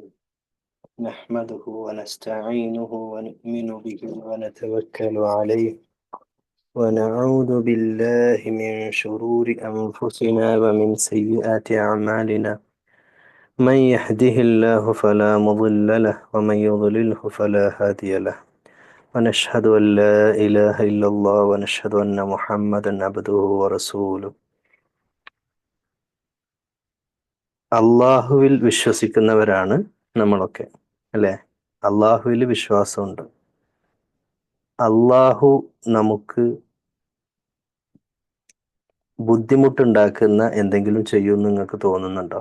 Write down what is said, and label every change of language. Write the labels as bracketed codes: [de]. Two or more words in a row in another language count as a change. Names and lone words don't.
[ar] نحمده ونستعينه ونؤمن به ونتوكل عليه، ونعوذ بالله من شرور أنفسنا ومن سيئات أعمالنا. من يهده الله فلا مضل له، ومن يضلله فلا هادي له. ونشهد أن لا إله إلا الله ونشهد أن محمدا عبده ورسوله. [ml] അള്ളാഹുവിൽ വിശ്വസിക്കുന്നവരാണ് നമ്മളൊക്കെ, അല്ലേ? അള്ളാഹുവിൽ വിശ്വാസമുണ്ട്. അള്ളാഹു നമുക്ക് ബുദ്ധിമുട്ടുണ്ടാക്കുന്ന എന്തെങ്കിലും ചെയ്യുമെന്ന് നിങ്ങൾക്ക് തോന്നുന്നുണ്ടോ?